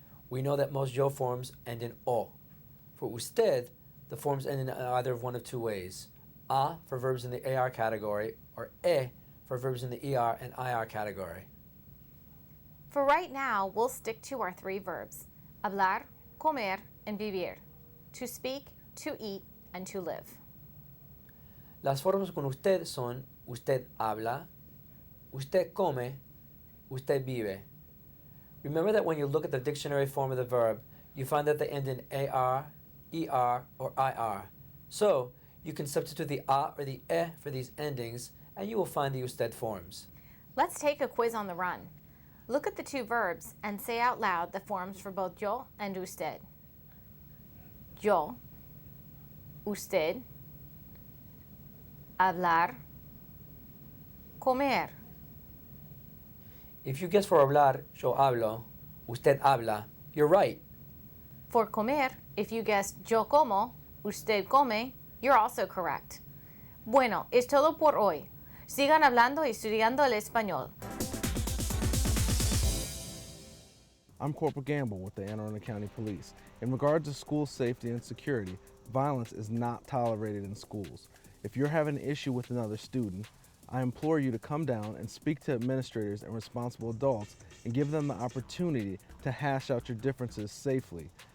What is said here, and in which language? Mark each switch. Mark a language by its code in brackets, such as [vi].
[en] We know that most yo forms end in o. For usted, the forms end in either of one of two ways. A for verbs in the AR category, or E for verbs in the ER and IR category. For right now, we'll stick to our three verbs, hablar, comer, and vivir, to speak, to eat, and to live. [es] Las formas con usted son usted habla, usted come, usted vive. [en] Remember that when you look at the dictionary form of the verb, you find that they end in AR, ER, or IR. So, you can substitute the A or the E for these endings, and you will find the usted forms. Let's take a quiz on the run. Look at the two verbs and say out loud the forms for both yo and usted. [es] Yo, usted, hablar, comer. [en] If you guess for hablar, [es] yo hablo, usted habla, [en] you're right. For comer, if you guessed [es] yo como, usted come, [en] you're also correct. [es] Bueno, es todo por hoy. Sigan hablando y estudiando el español. [en] I'm Corporal Gamble with the Anne Arundel County Police. In regards to school safety and security, violence is not tolerated in schools. If you're having an issue with another student, I implore you to come down and speak to administrators and responsible adults and give them the opportunity to hash out your differences safely.